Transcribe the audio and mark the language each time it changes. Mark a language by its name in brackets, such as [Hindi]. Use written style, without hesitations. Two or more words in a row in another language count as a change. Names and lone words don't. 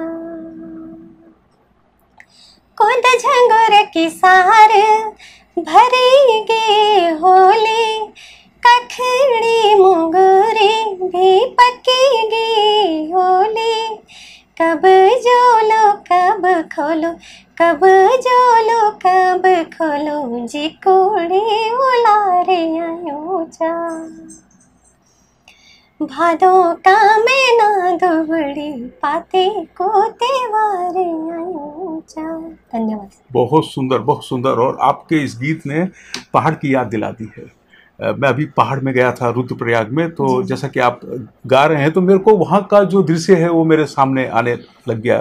[Garhwali] कुद झंगोर की सार भरेगे होली, कखड़ी मुंगरी भी पकेगी होली, कब जोलो कब खोलो, कब जोलो कब खोलो, जी कोड़े उलारे आयूं चा, भादो का मेना दुबड़ी पाते को तेवारे आयूं चा। धन्यवाद। [Hindi] बहुत सुंदर, बहुत सुंदर। और आपके इस गीत ने पहाड़ की याद दिला दी है। मैं अभी पहाड़ में गया था रुद्रप्रयाग में, तो जैसा कि आप गा रहे हैं तो मेरे को वहाँ का जो दृश्य है वो मेरे सामने आने लग गया।